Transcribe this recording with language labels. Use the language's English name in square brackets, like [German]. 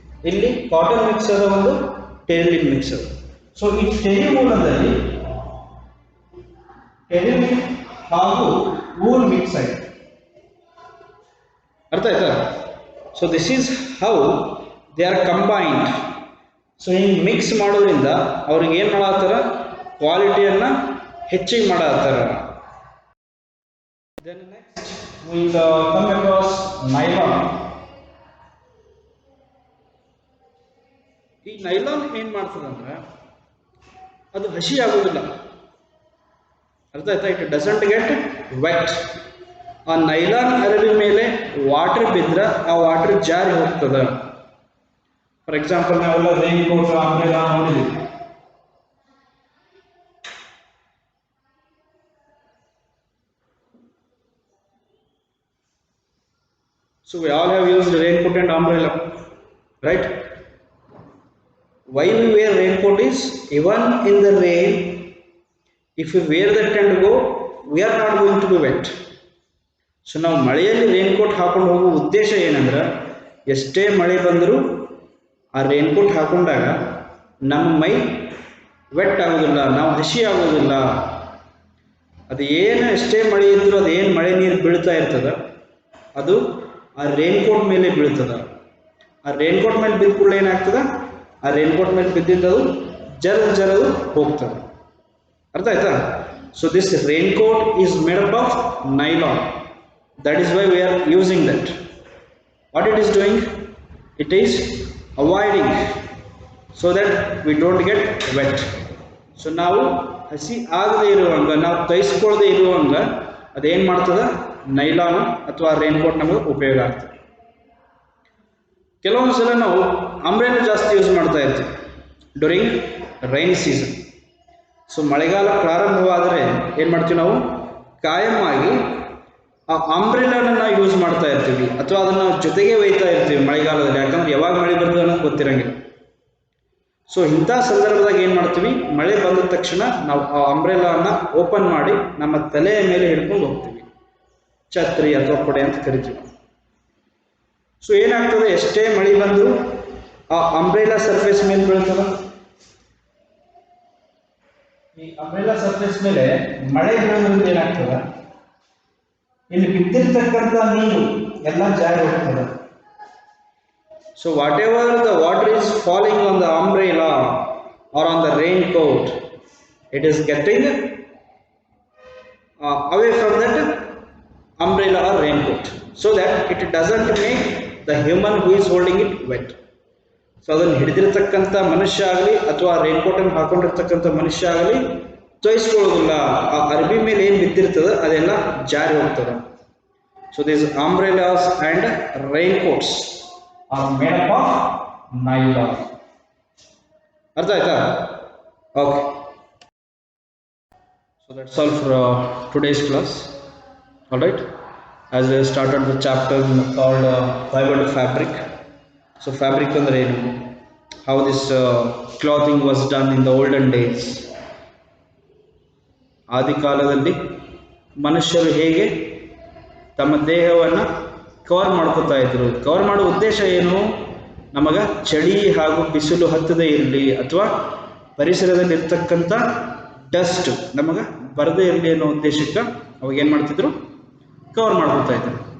[Kannada] ಇಲ್ಲಿ cotton mix ಅದ, ಒಂದು ಟೆರಿಲಿನ್ ಮಿಕ್ಸ್ ಅದ. ಸೊ ಈ ಟೆರಿವೂಲದಲ್ಲಿ ಟೆರಿಲಿನ್ ಹಾಗೂ ವೂಲ್ ಮಿಕ್ಸ್ ಆಗಿದೆ. ಅರ್ಥ ಆಯ್ತಾ? [English] So this is how they are combined. [Kannada] So ಹಿಂಗೆ ಮಿಕ್ಸ್ ಮಾಡೋದ್ರಿಂದ ಅವ್ರಿಗೆ ಏನು ಮಾಡತ್ತಾರ, ಕ್ವಾಲಿಟಿಯನ್ನು ಹೆಚ್ಚಿಗೆ ಮಾಡತ್ತಾರ. [English] Then next we will come across nylon. [Kannada] ಈ ನೈಲಾನ್ ಏನು ಮಾಡ್ತದೆ ಅಂದ್ರೆ ಅದು ಹಸಿ ಆಗೋದಿಲ್ಲ. ಅರ್ಥ ಆಯ್ತಾ? [English] It doesn't get wet. [Kannada] ಆ ನೈಲಾನ್ ಅರವಿ ಮೇಲೆ ವಾಟರ್ ಬಿದ್ದರೆ ಆ ವಾಟರ್ ಜಾರಿ ಹೋಗ್ತದೆ. ಫಾರ್ ಎಕ್ಸಾಂಪಲ್ ನಾವೆಲ್ಲ ರೈನ್ ಕೋಟ್, ಅಂಬ್ರೆಲಾ ನೋಡಿದ್ವಿ. [English] So we all have used raincoat and umbrella, right? Why we wear raincoat is, even in the rain, if we wear that and go, we are not going to be wet. [Kannada] So ನಾವು ಮಳೆಯಲ್ಲಿ raincoat ಹಾಕೊಂಡು ಹೋಗುವ ಉದ್ದೇಶ ಏನಂದ್ರೆ, ಎಷ್ಟೇ ಮಳೆ ಬಂದರೂ ಆ ರೇನ್ಕೋಟ್ ಹಾಕೊಂಡಾಗ ನಮ್ಮ ಮೈ ವೆಟ್ ಆಗೋದಿಲ್ಲ, ನಾವು ಹಸಿ ಆಗೋದಿಲ್ಲ. ಅದು ಏನು ಎಷ್ಟೇ ಮಳೆ ಇದ್ದರೂ ಅದೇನು ಮಳೆ ನೀರು ಬೀಳ್ತಾ ಇರ್ತದ ಅದು ಆ ರೇನ್ಕೋಟ್ ಮೇಲೆ ಬೀಳ್ತದ. ಆ ರೇನ್ಕೋಟ್ ಮೇಲೆ ಬಿದ್ದ ಕೂಡಲೇ ಏನಾಗ್ತದ, ಆ ರೇನ್ಕೋಟ್ ಮೇಲೆ ಬಿದ್ದಿದ್ದದು ಜರದು ಹೋಗ್ತದೆ. ಅರ್ಥ ಆಯ್ತಾ? [English] So this raincoat is made up of nylon. That is why we are using that. What it is doing? It is avoiding so that we don't get wet. [Kannada] So ನಾವು ಹಸಿ ಆಗದೇ ಇರುವಂಗ, ನಾವು ತೈಸ್ಕೊಳ್ಳದೆ ಇರುವಂಗ ಅದೇನು ಮಾಡ್ತದೆ, ನೈಲಾನ್ ಅಥವಾ ರೇನ್ಕೋಟ್ ನಮಗೆ ಉಪಯೋಗ ಆಗ್ತದೆ. ಕೆಲವೊಂದು ಸಲ ನಾವು ಅಂಬ್ರೆಲಾ ಜಾಸ್ತಿ ಯೂಸ್ ಮಾಡ್ತಾ ಇರ್ತೀವಿ [English] During rain season. [Kannada] ಸೊ ಮಳೆಗಾಲ ಪ್ರಾರಂಭವಾದರೆ ಏನು ಮಾಡ್ತೀವಿ, ನಾವು ಕಾಯಂ ಆಗಿ ಆ ಅಂಬ್ರೆಲಾನ ನಾವು ಯೂಸ್ ಮಾಡ್ತಾ ಇರ್ತೀವಿ ಅಥವಾ ಅದನ್ನು ಜೊತೆಗೆ ಒಯ್ತಾ ಇರ್ತೀವಿ ಮಳೆಗಾಲದಲ್ಲಿ. ಯಾಕಂದ್ರೆ ಯಾವಾಗ ಮಳೆ ಬರ್ತದೆ ಅನ್ನೋದು ಗೊತ್ತಿರಂಗಿಲ್ಲ. ಸೊ ಇಂಥ ಸಂದರ್ಭದಾಗ ಏನು ಮಾಡ್ತೀವಿ, ಮಳೆ ಬಂದ ತಕ್ಷಣ ನಾವು ಆ ಅಂಬ್ರೆಲಾನ ಓಪನ್ ಮಾಡಿ ನಮ್ಮ ತಲೆಯ ಮೇಲೆ ಹಿಡ್ಕೊಂಡು ಹೋಗ್ತೀವಿ. ಛತ್ರಿ ಅಥವಾ ಕೊಡೆ ಅಂತ ಕರಿತೀವಿ. ಸೊ ಏನಾಗ್ತದೆ, ಎಷ್ಟೇ ಮಳೆ ಬಂದರೂ ಆ ಅಂಬ್ರೆಲಾ ಸರ್ಫೇಸ್ ಮೇಲೆ ಬೀಳ್ತದ. ಈ ಅಂಬ್ರೆಲಾ ಸರ್ಫೇಸ್ ಮೇಲೆ ಮಳೆ ಬೀಳೋದ್ರಿಂದ ಏನಾಗ್ತದ, ಇಲ್ಲಿ ಬಿದ್ದಿರ್ತಕ್ಕಂಥ ನೀರು ಎಲ್ಲ ಜಾರಿ ಹೋಗ್ತದೆ. [English] So whatever the water is falling on the umbrella or on the raincoat, it is getting away from that umbrella or raincoat, so that it doesn't make the human who is holding it wet. [Kannada] So ಅದನ್ನು ಹಿಡಿದಿರ್ತಕ್ಕಂಥ ಮನುಷ್ಯ ಆಗಲಿ ಅಥವಾ ರೈನ್ಕೋಟನ್ನು ಹಾಕೊಂಡಿರ್ತಕ್ಕಂಥ ಮನುಷ್ಯ ಆಗಲಿ ತೋಯಿಸ್ಕೊಳ್ಳೋದಿಲ್ಲ. ಆ ಅರ್ಬಿ ಮೇಲೆ ಏನು ಬಿದ್ದಿರ್ತದೆ ಅದೆಲ್ಲ ಜಾರಿ ಹೋಗ್ತದೆ. [English] So these umbrellas and raincoats are made up of nylon. [Kannada] ಅರ್ಥ ಆಯ್ತಾ? Okay. [English] So that's all for today's class. All right. As we have started the chapter called fiber to fabric. So fabric [Kannada] andre enu, [English] how this clothing was done in the olden days. [Kannada] ಆದಿ ಕಾಲದಲ್ಲಿ ಮನುಷ್ಯರು ಹೇಗೆ ತಮ್ಮ ದೇಹವನ್ನು cover ಮಾಡ್ಕೋತಾ ಇದ್ರು. Cover ಮಾಡೋ ಉದ್ದೇಶ ಏನು, ನಮಗೆ ಚಳಿ ಹಾಗೂ ಬಿಸಿಲು ಹತ್ತದೇ ಇರಲಿ ಅಥವಾ ಪರಿಸರದಲ್ಲಿ ಇರ್ತಕ್ಕಂಥ ಡಸ್ಟ್ ನಮಗೆ ಬರದೇ ಇರಲಿ ಅನ್ನೋ ಉದ್ದೇಶಕ್ಕೆ ಅವಾಗ ಏನು ಮಾಡ್ತಿದ್ರು, ಕವರ್ ಮಾಡ್ಕೊತಾ ಇದ್ರು.